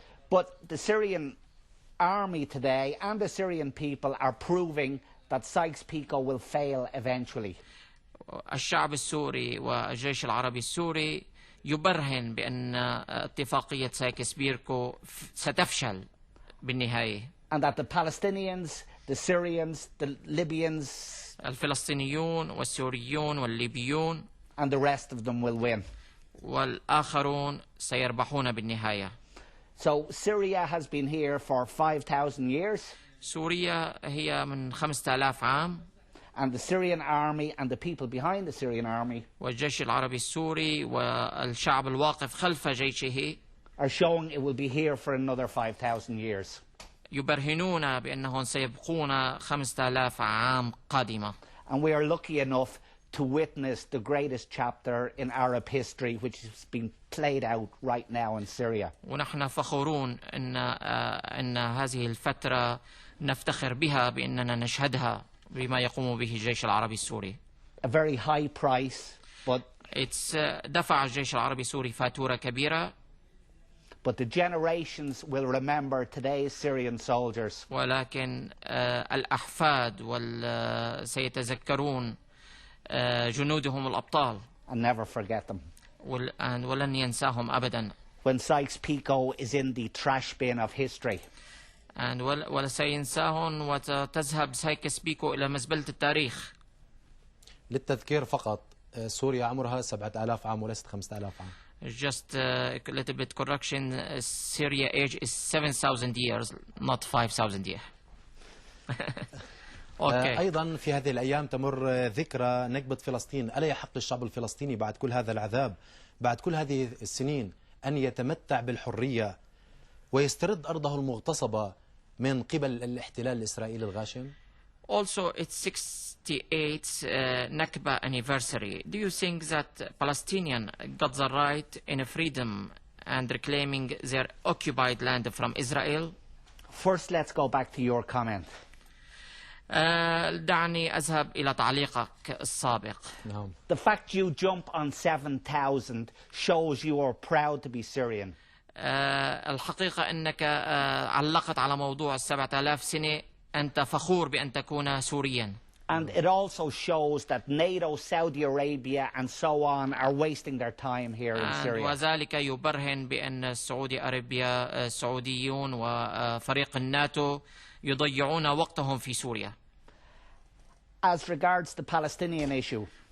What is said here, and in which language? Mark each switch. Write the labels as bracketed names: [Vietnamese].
[English] But the Syrian army today and the Syrian people are proving that Sykes-Picot will fail eventually. [Arabic] الشعب السوري والجيش العربي السوري يبرهن بأن اتفاقية سايكس بيكو ستفشل بالنهاية. [English] And that the Palestinians, the Syrians, the Libyans [Arabic] الفلسطينيون والسوريون والليبيون [English] and the rest of them will win. [Arabic] والآخرون سيربحون بالنهاية. [English] So Syria has been here for 5,000 years. [Arabic] سوريا هي من 5000 عام. [English] And the Syrian army and the people behind the Syrian army [Arabic] والجيش العربي السوري والشعب الواقف خلف جيشه [English] are showing it will be here for another 5,000 years. [Arabic] يبرهنون بأنهم سيبقون 5000 عام قادمة. [English] And we are lucky enough to witness the greatest chapter in Arab history which is being played out right now in Syria. [Arabic] ونحن فخورون أن هذه الفترة نفتخر بها بأننا نشهدها بما يقوم به الجيش العربي السوري. [English] A very high price, but [Arabic] دفع الجيش العربي السوري فاتورة كبيرة. [English] But the generations will remember today's Syrian soldiers. [Arabic] ولكن الأحفاد سيتذكرون جنودهم الأبطال. [English] And never forget them. [Arabic] ولن ينساهم أبدا. [English] When Sykes-Picot is in the trash bin of history. [Arabic] ولا سينساهم وتذهب سايكس بيكو إلى مزبلة التاريخ. للتذكير فقط سوريا عمرها 7000 عام وليست 5000 عام. [English] Just a little bit correction. Syria age is 7,000 years, not 5,000 years. [Arabic] أيضا في هذه الأيام تمر ذكرى نكبة فلسطين. ألا يحق الشعب الفلسطيني بعد كل هذا العذاب بعد كل هذه السنين أن يتمتع بالحرية ويسترد أرضه المغتصبة من قبل الاحتلال الإسرائيلي الغاشم؟ [English] Also, it's 68th Nakba anniversary. Do you think that Palestinians got the right in freedom and reclaiming their occupied land from Israel? First, let's go back to your comment. [Arabic] دعني أذهب إلى تعليقك السابق. نعم. [English] The fact you jump on 7,000 shows you are proud to be Syrian. [Arabic] الحقيقة أنك علقت على موضوع 7000 سنة. أنت فخور بأن تكون سوريا. [English] And it also shows that NATO, Saudi Arabia and so on are wasting their time here in Syria. [Arabic] وذلك يبرهن بأن سعودي أرابيا السعوديون وفريق الناتو يضيعون وقتهم في سوريا. [English] As regards the Palestinian issue,